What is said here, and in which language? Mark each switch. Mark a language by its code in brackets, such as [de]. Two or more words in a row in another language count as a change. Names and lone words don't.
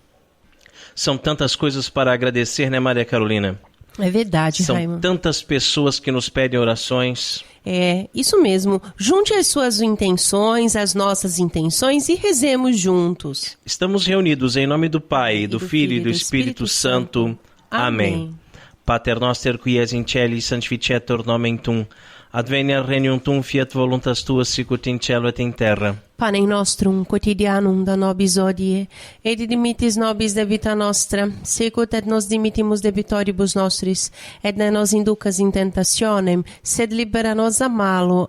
[pt] São tantas coisas para agradecer, Maria Carolina? É verdade, Raimann. São tantas pessoas que nos pedem orações. É, isso mesmo. Junte as suas intenções, as nossas intenções e rezemos juntos. Estamos reunidos em nome do Pai, do Filho e do Espírito Santo. Amém. [la] Pater noster qui es in cieli sanctificetur nomen tuum. Adveniat regnum tuum, fiat voluntas tua sicut in cielo et in terra. Panem nostrum quotidianum da nobis hodie, et dimitis nobis debita nostra, sicut et nos dimittimus debitoribus nostris, et ne nos inducas in tentationem, sed libera nos a malo.